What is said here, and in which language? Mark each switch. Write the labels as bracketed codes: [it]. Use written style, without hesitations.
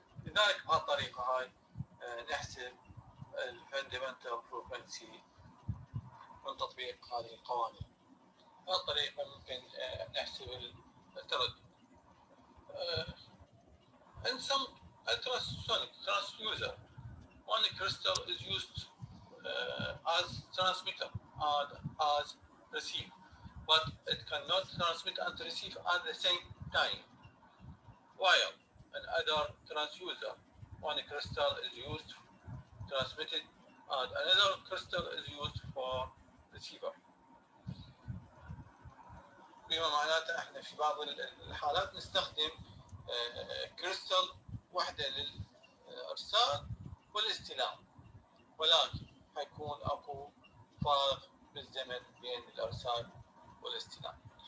[ar] لذلك بهالطريقة هاي نحسب الفاندمنتال فريكونسي من تطبيق هذه القوانين. بهالطريقة ممكن نحسب التردد. [en] In some ultrasonic transducer, one crystal is used as transmitter and as receiver, but it cannot transmit and receive at the same time. While in other transducer, one crystal is used transmitted and another crystal is used for receiver. [ar] بما معناته احنا في بعض الحالات نستخدم كريستال واحدة للإرسال والاستلام، ولكن حيكون اكو فارق بالزمن بين الإرسال والاستلام.